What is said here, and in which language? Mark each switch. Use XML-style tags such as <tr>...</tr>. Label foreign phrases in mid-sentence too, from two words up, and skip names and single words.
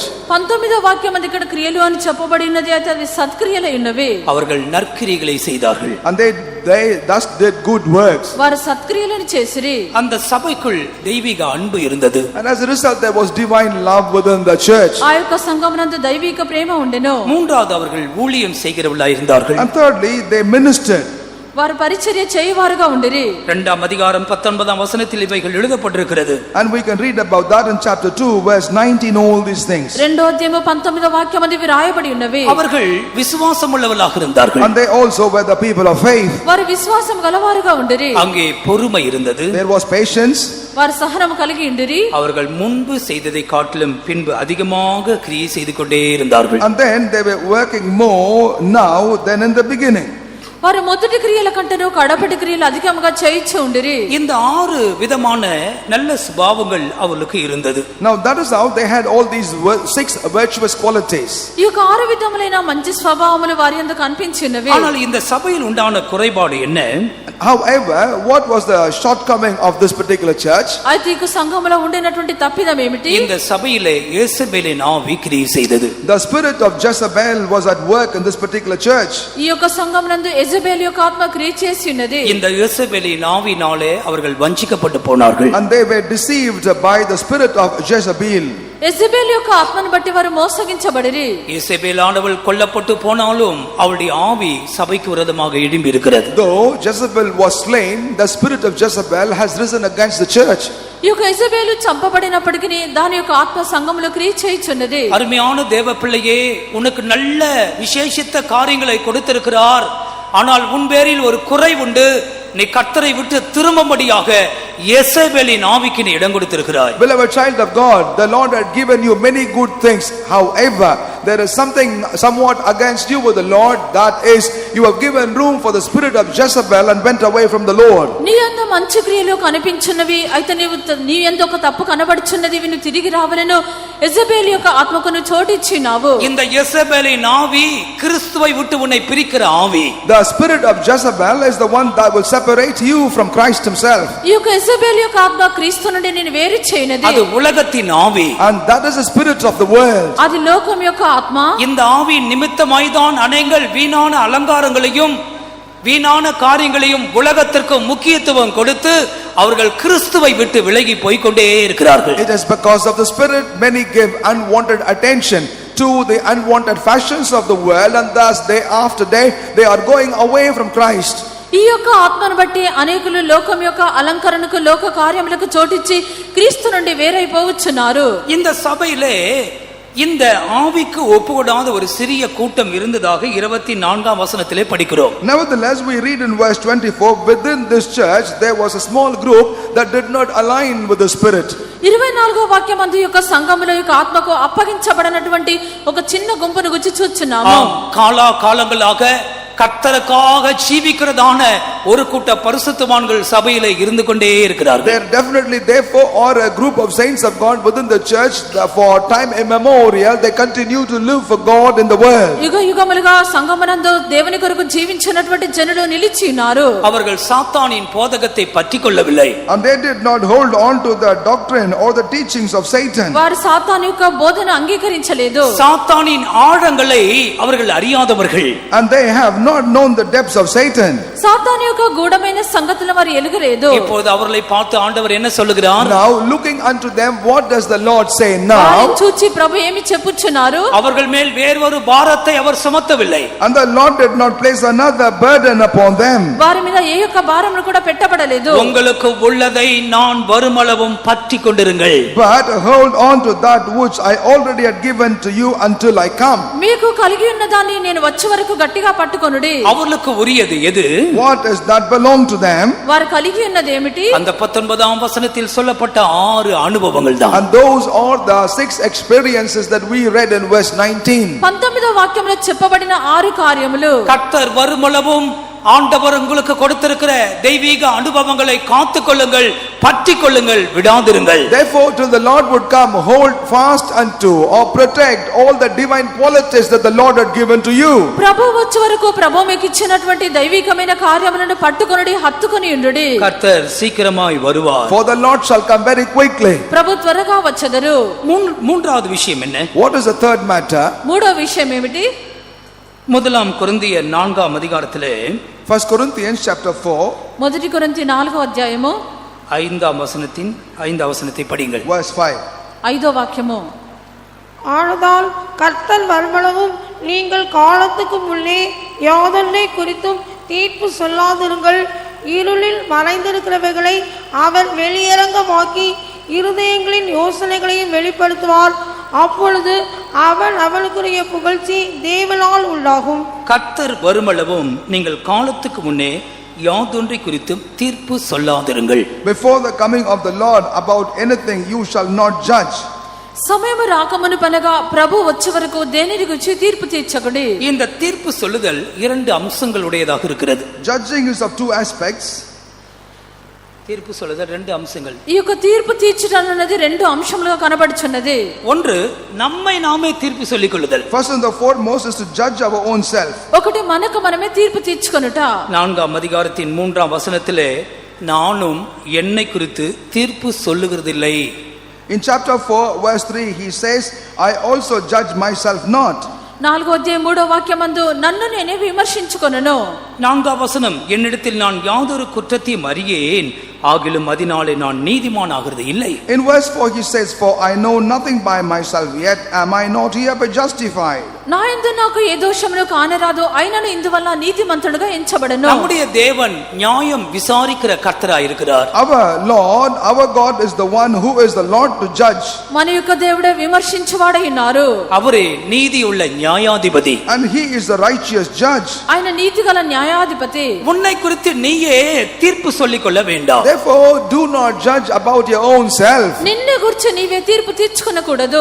<te>19వ వాక్యం ఇక్కడ క్రియలు అని చెప్పబడినది, అయితే అది సత్క్రియలై ఉన్నవి.</te> <ta>அவர்கள் நற்கிரிகளை செய்தார்கள்.</ta> <en>And they thus did good works.</en> <te>వారు సత్క్రియలను చేసిరి.</te> <ta>அந்த சபைக்குள் தெய்வீக அன்பு இருந்தது.</ta> <en>And as a result there was divine love within the church.</en> <te>ఆ యొక్క సంఘమునందు దైవిక ప్రేమ ఉండెను.</te> <ta>மூன்றாவது அவர்கள் ஊழியம் செய்கிறவர்களாய் இருந்தார்கள்.</ta> <en>And thirdly they ministered.</en> <te>వారు పరిచర్య చేయవారుగా ఉండిరి.</te> <ta>2ஆம் அதிகாரம் 19ஆம் வசனத்தில் இவைகள் எழுதப்பட்டிருக்கிறது.</ta> <en>And we can read about that in chapter 2 verse 19 all these things.</en> <te>2వ అధ్యాయము 19వ వాక్యమందు ఇవి రాయబడి ఉన్నవి.</te> <ta>அவர்கள் விசுவாசம் உள்ளவர்களாக இருந்தார்கள்.</ta> <en>And they also were the people of faith.</en> <te>వారు విశ్వాసం గలవారుగా ఉండిరి.</te> <ta>அங்கே பொறுமை இருந்தது.</ta> <en>There was patience.</en> <te>వారు సహనము కలిగి ఉండిరి.</te> <ta>அவர்கள் முன்பு செய்ததை காட்டிலும் பின்பு அதிகமாக கிரியை செய்து கொண்டே இருந்தார்கள்.</ta> <en>And then they were working more now than in the beginning.</en> <te>వారు మొదటి క్రియల కంటేనూ కడపటి క్రియలు అధికముగా చేయించి ఉండిరి.</te> <ta>இந்த 6 విధமான நல்ல சுபாவங்கள் அவளுக்கு இருந்தது.</ta> <en>Now that is how they had all these 6 virtuous qualities.</en> <te>ఈ యొక్క 6 విధములైన మంచి స్వభావములు వారి యందు కనిపించినవి.</te> <ta>ஆனால் இந்த சபையில் உண்டான குறைபாடு என்ன?</ta> <en>However, what was the shortcoming of this particular church?</en> <te>అయితే ఈ సంఘములో ఉండినటువంటి తప్పిదం ఏమిటి?</te> <ta>இந்த సభையிலே యేసబేலின் ஆவி கிரியை செய்தது.</ta> <en>The spirit of Jezebel was at work in this particular church.</en> <te>ఈ యొక్క సంఘమునందు యెజబెల్ యొక్క ఆత్మ క్రియ చేసి ఉన్నది.</te> <ta>இந்த యేసబేలిன் ஆவினாலே அவர்கள் வஞ்சிக்கப்பட்டு போனார்கள்.</ta> <en>And they were deceived by the spirit of Jezebel.</en> <te>యెజబెల్ యొక్క ఆత్మను బట్టి వారు మోసగించబడిరి.</te> <ta>యేసబేలాனவள் கொல்லப்பட்டு போனாலும் அவளுடைய ஆவி சபைக்கு விரோதமாக எழும்பி இருக்கிறது.</ta> <en>Though Jezebel was slain, the spirit of Jezebel has risen against the church.</en> <te>ఈ యొక్క యెజబెలు చంపబడినప్పటికీ దాని యొక్క ఆత్మ సంఘములో క్రియ చేయుచున్నది.</te> <ta>அருமையான தேவ பிள்ளையே, உனக்கு நல்ல விசேஷித்த காரியங்களை கொடுத்திருக்கிறார். ஆனால் உன் பேரில் ஒரு குறை உண்டு. நீ கர்த்தரை விட்டு திரும்பும்படியாக யேசபேலின் ஆவிக்கு நீ இடம் கொடுத்திருக்கிறாய்.</ta> <en>Beloved child of God, the Lord had given you many good things. However, there is something somewhat against you with the Lord, that is, you have given room for the spirit of Jezebel and went away from the Lord.</en> <te>నీ యందు మంచి క్రియలు కనిపించున్నవి, అయితే నీ యందు ఒక తప్పు కనబడుచున్నది, విను తిరిగి రావలెను. యెజబెల్ యొక్క ఆత్మకు నువ్వు చోటిచ్చినావు.</te> <ta>இந்த யேசபேலின் ஆவி கிறிஸ்துவை விட்டு உன்னை பிரிக்கிற ஆவி.</ta> <en>The spirit of Jezebel is the one that will separate you from Christ himself.</en> <te>ఈ యొక్క యెజబెల్ యొక్క ఆత్మ క్రీస్తు నుండి నిన్ను వేరు చేయనది.</te> <ta>அது உலகத்தின் ஆவி.</ta> <en>And that is the spirit of the world.</en> <te>అది లోకం యొక్క ఆత్మ.</te> <ta>இந்த ஆவி நிமித்தமாய்தான் அநேகர் வீணான அலங்காரங்களையும் வீணான காரியங்களையும் உலகத்திற்கு முக்கியத்துவம் கொடுத்து அவர்கள் கிறிஸ்துவை விட்டு விலகி போய் கொண்டே இருக்கிறார்கள்.</ta> <en>It is because of the spirit many give unwanted attention to the unwanted fashions of the world, and thus day after day they are going away from Christ.</en> <te>ఈ యొక్క ఆత్మను బట్టి అనేకులు లోకం యొక్క అలంకరణకు లోక కార్యములకు చోటిచ్చి క్రీస్తు నుండి వేరైపోవచ్చున్నారు.</te> <ta>இந்த சபையிலே இந்த ஆவிக்கு ஒப்புக்கொடாத ஒரு சிறிய கூட்டம் இருந்ததாக 24ஆம் வசனத்திலே படிக்கிறோம்.</ta> <en>Nevertheless, we read in verse 24, within this church there was a small group that did not align with the spirit.</en> <te>24వ వాక్యమందు యొక్క సంఘములో యొక్క ఆత్మకు అప్పగించబడినటువంటి ఒక చిన్న గుంపును గురించి చూస్తున్నాము.</te> <ta>காலா காலங்களாக கர்த்தருக்காக ஜீவிக்கிறதான ஒரு கூட்ட பரிசுத்தவான்கள் சபையிலே இருந்து கொண்டே இருக்கிறார்கள்.</ta> <en>There definitely therefore are a group of saints of God within the church for time immemorial. They continue to live for God in the world.</en> <te>యుగ యుగములుగా సంఘమునందు దేవుని కొరకు జీవించినటువంటి జనులు నిలిచి ఉన్నారు.</te> <ta>அவர்கள் சாத்தானின் போதகத்தை பற்றிக்கொள்ளவில்லை.</ta> <en>And they did not hold on to the doctrine or the teachings of Satan.</en> <te>వారు సాతాను యొక్క బోధన అంగీకరించలేదు.</te> <ta>சாத்தானின் ஆழங்களை அவர்கள் அறியாதவர்கள்.</ta> <en>And they have not known the depths of Satan.</en> <te>సాతాను యొక్క గూఢమైన సంగతులను వారు ఎలుగలేదు.</te> <ta>இப்போது அவர்களை பார்த்து ஆண்டவர் என்ன சொல்லுகிறார்?</ta> <en>Now looking unto them, what does the Lord say now?</en> <te>వారిని చూచి ప్రభు ఏమి చెప్పుచున్నారు?</te> <ta>அவர்கள் மேல் வேறொரு பாரத்தை அவர் சுமத்தவில்லை.</ta> <en>And the Lord did not place another burden upon them.</en> <te>వారి మీద ఏ యొక్క భారమును కూడా పెట్టబడలేదు.</te> <ta>உங்களுக்கு உள்ளதை நான் வருமளவும் பற்றிக் கொண்டிருங்கள்.</ta> <en>But hold on to that which I already had given to you until I come.</en> <te>మీకు కలిగి ఉన్న దాన్ని నేను వచ్చే వరకు గట్టిగా పట్టుకొనుడి.</te> <ta>அவர்களுக்கு உரியது எது?</ta> <en>What is that belong to them?</en> <te>వారు కలిగి ఉన్నది ఏమిటి?</te> <ta>அந்த 19ஆம் வசனத்தில் சொல்லப்பட்ட 6 அனுபவங்கள் தான்.</ta> <en>And those are the 6 experiences that we read in verse 19.</en> <te>19వ వాక్యంలో చెప్పబడిన 6 కార్యములు.</te> <ta>கர்த்தர் வருமளவும் ஆண்டவர் உங்களுக்கு கொடுத்திருக்கிற தெய்வீக அனுபவங்களை காத்துக்கொள்ளுங்கள், பற்றிக் கொள்ளுங்கள், விடாதிருங்கள்.</ta> <en>Therefore till the Lord would come, hold fast unto or protect all the divine qualities that the Lord had given to you.</en> <te>ప్రభువు వచ్చే వరకు ప్రభువు మీకు ఇచ్చినటువంటి దైవికమైన కార్యములను పట్టుకొనుడి, హత్తుకొని ఉండుడి.</te> <ta>கர்த்தர் சீக்கிரமாய் வருவார்.</ta> <en>For the Lord shall come very quickly.</en> <te>ప్రభు త్వరగా వచ్చెదరు.</te> <ta>மூன்றாவது விஷயம் என்ன?</ta> <en>What is the third matter?</en> <te>మూడో విషయం ఏమిటి?</te> <ta>முதலாம் கொரிந்தியர் 4ஆம் அதிகாரத்திலே</ta> <en>1 Corinthians chapter 4</en> <te>మొదటి కొరింథీ 4వ అధ్యాయము</te> <ta>5ஆம் வசனத்தை படிங்கள்.</ta> <en>verse 5.</en> <te>5వ వాక్యము.</te> <ta>ஆனதால் கர்த்தர் வருமளவும் நீங்கள் காலத்துக்கு முன்னே யாதொன்றை குறித்தும் தீர்ப்பு சொல்லாதிருங்கள். இருளில் மறைந்திருக்கிறவைகளை அவர் வெளியரங்கமாக்கி இருதயங்களின் யோசனைகளையும் வெளிப்படுத்துவார். அப்பொழுது அவன் அவனுக்குரிய புகழ்ச்சி தேவனால் உண்டாகும். கர்த்தர் வருமளவும் நீங்கள் காலத்துக்கு முன்னே யாதொன்றை குறித்தும் தீர்ப்பு சொல்லாதிருங்கள்.</ta> <en>Before the coming of the Lord about anything you shall not judge.</en> <te>సమయము రాకమునుపనగా ప్రభు వచ్చే వరకు దేనిని గురించి తీర్పు తీర్చకుడి.</te> <ta>இந்த தீர்ப்பு சொல்லுதல் இரண்டு அம்சங்களுடையதாக இருக்கிறது.</ta> <en>Judging is of two aspects.</en> <ta>தீர்ப்பு சொல்லுதல் ரெண்டு அம்சங்கள்.</ta> <te>ఈ యొక్క తీర్పు తీర్చడం అనేది రెండు అంశములుగా కనబడుచున్నది.</te> <ta>ஒன்று நம்மை நாமே தீர்ப்பு சொல்லிக் கொள்ளுதல்.</ta> <en>First and the foremost is to judge our own self.</en> <te>ఒకటి మనకు మనమే తీర్పు తీర్చుకొనుట.</te> <ta>4ஆம் அதிகாரத்தின் 3ஆம் வசனத்திலே நானும் என்னை குறித்து தீர்ப்பு சொல்லுகிறதில்லை.</ta> <en>In chapter 4 verse 3 he says, I also judge myself not.</en> <te>4వ అధ్యాయం 3వ వాక్యమందు నన్ను నేనే విమర్శించుకొనును.</te> <ta>4ஆம் வசனம் என்னிடத்தில் நான் யாதொரு குற்றத்தையும் அறியேன், ஆகிலும் அதனாலே நான் நீதிமான் ஆகிறது இல்லை.</ta> <en>In verse 4 he says, for I know nothing by myself, yet am I not hereby justified.</en> <te>నా యందు నాకు ఏ దోషమును కానరాదు, అయినను ఇందువల్ల నీతిమంతుడుగా ఎంచబడను.</te> <ta>நம்முடைய தேவன் நியாயம் விசாரிக்கிற கர்த்தராய் இருக்கிறார்.</ta> <en>Our Lord, our God is the one who is the Lord to judge.</en> <te>మన యొక్క దేవుడే విమర్శించువాడై ఉన్నారు.</te> <ta>அவரே நீதியுள்ள நியாயாதிபதி.</ta> <en>And he is the righteous judge.</en> <te>ఆయన నీతిగల న్యాయాధిపతి.</te> <ta>உன்னை குறித்து நீயே தீர்ப்பு சொல்லிக் கொள்ள வேண்டாம்.</ta> <en>Therefore do not judge about your own self.</en> <te>నిన్ను గురించి నీవే తీర్పు తీర్చుకొనకూడదు.</te>